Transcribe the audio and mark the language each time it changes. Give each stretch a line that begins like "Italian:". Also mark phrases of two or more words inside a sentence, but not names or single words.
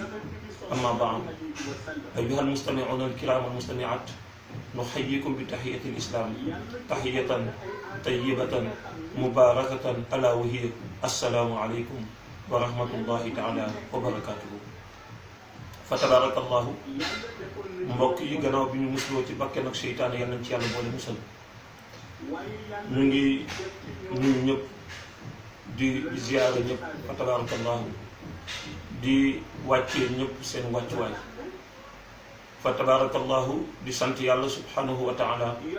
Arabic: أما بعد، أيها المستمعون الكرام والمستمعات، نحييكم بتحية الإسلام تحية طيبة مباركة ألا وهي السلام عليكم ورحمة الله تعالى وبركاته. فتبارك الله.
Wolof: mbokk yi gannaaw bi ñu musloo ci bakken ak seytaane yal nañ ci yàlla boole musal. ñu ngi nuyu ñëpp di ziyaara ñëpp fa tabarakallahu di wàccee ñëpp seen wàccuwaay fa tabarakallahu di sant yàlla
Arabic: سبحانه وتعالى